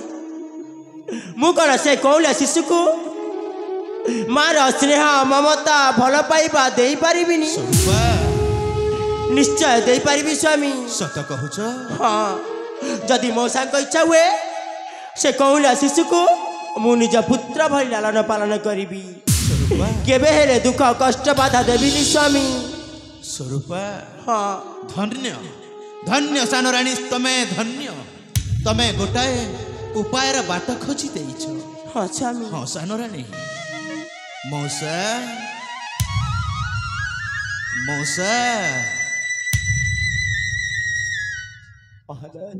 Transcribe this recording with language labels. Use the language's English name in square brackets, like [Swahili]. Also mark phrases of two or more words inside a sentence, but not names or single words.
[Odia] ମୁଁ କ'ଣ ସେ କଅଁଳିଆ ଶିଶୁକୁ ମାର ସ୍ନେହ ମମତା ଭଲ ପାଇବା ଦେଇପାରିବିନି? ସ୍ୱରୂପା ନିଶ୍ଚୟ ଦେଇପାରିବି ସ୍ୱାମୀ। ସତ କହୁଛ? ହଁ ଯଦି ମୋ ସାଙ୍ଗ ଇଚ୍ଛା ହୁଏ ସେ କଅଁଳିଆ ଶିଶୁକୁ ମୁ ନିଜ ପୁତ୍ର ଭଳି ଲାଳନ ପାଳନ କରି स्वरूपा କେବେ ହେଲେ ଦୁଃଖ କଷ୍ଟ ବାଧା ଦେବିନି ସ୍ୱାମୀ। स्वरूपा हाँ ଧନ୍ୟ ଧନ୍ୟ ସାନ ରାଣୀ ତମେ ଧନ୍ୟ ତମେ ଗୋଟାଏ ଉପାୟର ବାଟ ଖୋଜି ଦେଇଛ। ହଁ ସ୍ୱାମୀ। ହଁ ସାନ ରାଣୀ ମଉସା ମଉସା महाराज